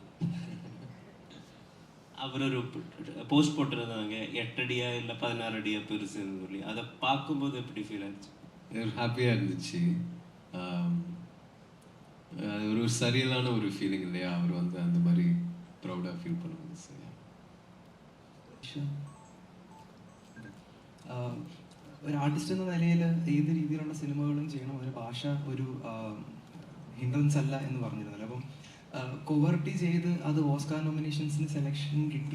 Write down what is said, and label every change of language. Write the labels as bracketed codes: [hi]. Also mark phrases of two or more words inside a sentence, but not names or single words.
[ta] அவர் ஒரு போஸ்ட் போட்டிருந்தாங்க 8 அடியா இல்லை 16 அடியா பெருசுன்னு சொல்லி. அதை பார்க்கும்போது எப்படி ஃபீல் ஆச்சு? ஹாப்பியாக இருந்துச்சு. அது ஒரு சரியில்லான ஒரு ஃபீலிங் இல்லையா, அவர் வந்து அந்த மாதிரி ப்ரௌடாக ஃபீல் பண்ணுவாங்க. சரியா [ml] ഒരു ആർട്ടിസ്റ്റ് എന്ന നിലയിൽ ഏത് രീതിയിലുള്ള സിനിമകളും ചെയ്യണം, ഒരു ഭാഷ ഒരു ഹിൻഡ്രൻസ് അല്ല എന്ന് പറഞ്ഞിരുന്നല്ലോ. അപ്പം കോവർട്ടി ചെയ്ത് അത് ഓസ്കാർ നോമിനേഷൻസിന് സെലക്ഷൻ കിട്ടി.